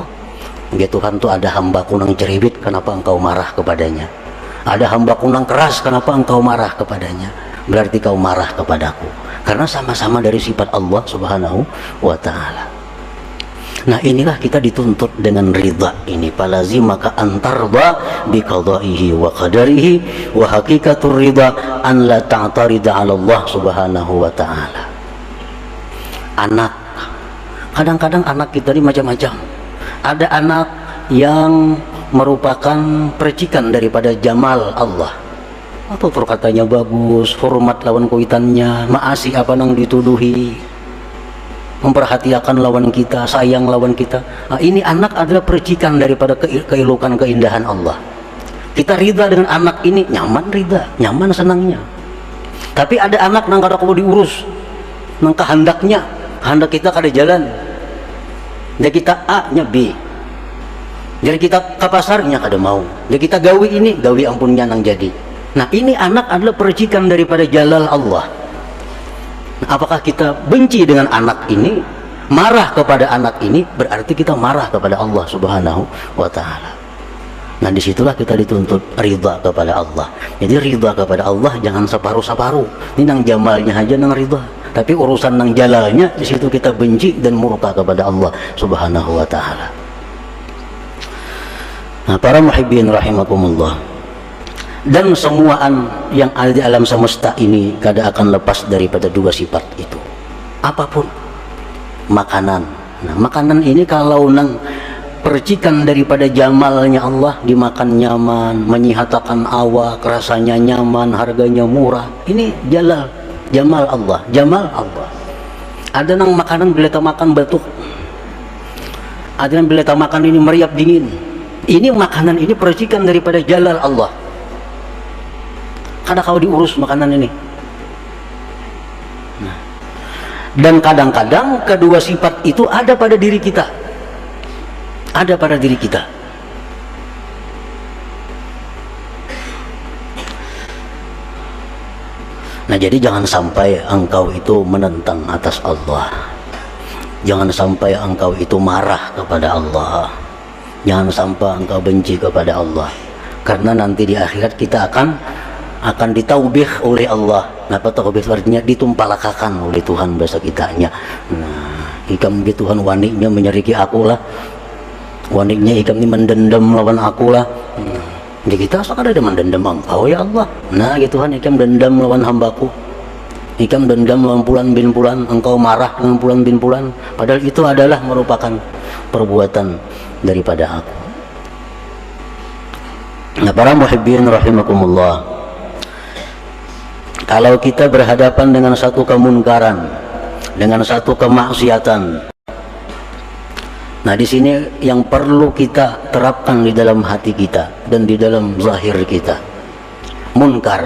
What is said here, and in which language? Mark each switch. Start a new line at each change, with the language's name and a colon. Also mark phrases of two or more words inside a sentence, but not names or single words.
Banjar: Ya Tuhan, tuh ada hambaku nang ceribit, kenapa engkau marah kepadanya? Ada hambaku nang keras, kenapa engkau marah kepadanya?
Indonesian: Berarti kau marah kepadaku, karena sama-sama dari sifat
Arabic: الله سبحانه وتعالى.
Indonesian: Nah, inilah kita dituntut dengan ridha ini.
Arabic: فلازمك أن ترضى بقضائه وقدره وحقيقة الرضا أن لا تعترض على الله سبحانه وتعالى.
Indonesian: Anak, kadang-kadang anak kita ini macam-macam. Ada anak yang merupakan percikan daripada
Arabic: جمال الله,
Banjar: atau katanya bagus, hormat lawan kuitannya, maasi apa nang dituduhi, memperhatikan lawan kita, sayang lawan kita.
Indonesian: Nah, ini anak adalah percikan daripada keelokan keindahan Allah.
Banjar: Kita ridha dengan anak ini, nyaman ridha, nyaman senangnya. Tapi ada anak nang kada kudu diurus, nang kehendaknya, kehendak kita kada jalan. Jadi kita A nya B, jadi kita ke pasarnya kada mau, jadi kita gawi ini, gawi ampunnya nang jadi.
Indonesian: Nah, ini anak adalah percikan daripada
Arabic: جلال الله.
Indonesian: Nah, apakah kita benci dengan anak ini, marah kepada anak ini, berarti kita marah kepada
Arabic: الله سبحانه وتعالى.
Indonesian: Nah, Nah, disitulah kita dituntut ridha kepada Allah. Jadi ridha kepada Allah jangan separuh-separuh.
Banjar: Ini nang jamalnya aja nang ridha, tapi urusan nang jalalnya di situ kita benci dan murka kepada Allah
Arabic: سبحانه وتعالى.
Indonesian: Nah, para
Arabic: محبين رحمكم الله,
Banjar: dan semuaan yang ada di alam semesta ini kada akan lepas daripada dua sifat itu.
Indonesian: Apapun makanan.
Banjar: Nah, makanan ini kalau nang percikan daripada jamalnya Allah, dimakan nyaman, menyihatakan awak, rasanya nyaman, harganya murah.
Indonesian: Ini
Arabic: جمال الله، جمال الله.
Banjar: Ada nang makanan bila tak makan batuk, ada nang bila tak makan ini meriap dingin.
Indonesian: Ini makanan ini percikan daripada
Arabic: جلال الله.
Banjar: Kada kau diurus makanan ini.
Indonesian: Nah, dan kadang-kadang kedua sifat itu ada pada diri kita, ada pada diri kita. Nah, jadi jangan sampai engkau itu menentang atas Allah, jangan sampai engkau itu marah kepada Allah, jangan sampai engkau benci kepada Allah, karena nanti di akhirat kita akan ditaubih oleh Allah.
Banjar: Napa taubih artinya ditumpalakakan oleh Tuhan bahasa kitanya. Nah, ikam gitu Tuhan waniknya menyeriki aku lah, waniknya ikam ini mendendam lawan aku lah.
Indonesian: Jadi kita sekarang ada mendendam engkau ya Allah.
Banjar: Nah gitu Tuhan, ikam dendam lawan hambaku, ikam dendam lawan pulan bin pulan, engkau marah dengan pulan bin pulan, padahal itu adalah merupakan perbuatan daripada aku.
Indonesian: Nah, para
Arabic: محبين رحمكم الله,
Indonesian: kalau kita berhadapan dengan satu kemunkaran, dengan satu kemaksiatan, nah di sini yang perlu kita terapkan di dalam hati kita dan di dalam zahir kita, munkar.